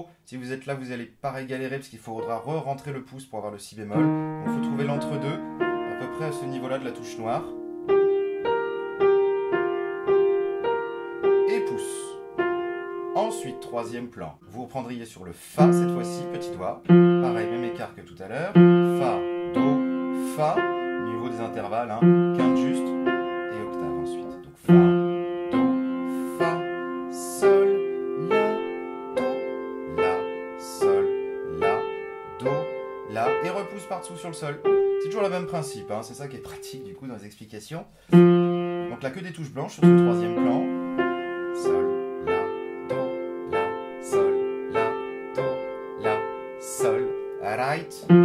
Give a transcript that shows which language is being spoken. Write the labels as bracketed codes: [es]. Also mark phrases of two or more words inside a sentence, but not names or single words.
[fr] Si vous êtes là, vous allez pareil galérer parce qu'il faudra re-rentrer le pouce pour avoir le si bémol. Donc il faut trouver l'entre-deux, à peu près à ce niveau-là de la touche noire. Et pouce. Ensuite, troisième plan. Vous reprendriez sur le fa cette fois-ci, petit doigt. Pareil, même écart que tout à l'heure. Fa, do, fa. Au niveau des intervalles, hein, quinte juste. Et octave ensuite. Donc fa, do, fa, sol, la, do, la, sol, la, do, la. Et repousse par-dessous sur le sol. C'est toujours le même principe, hein, c'est ça qui est pratique du coup dans les explications. Donc là que des touches blanches sur ce troisième plan. Sol, la, do, la, sol, la, do, la, sol. Right.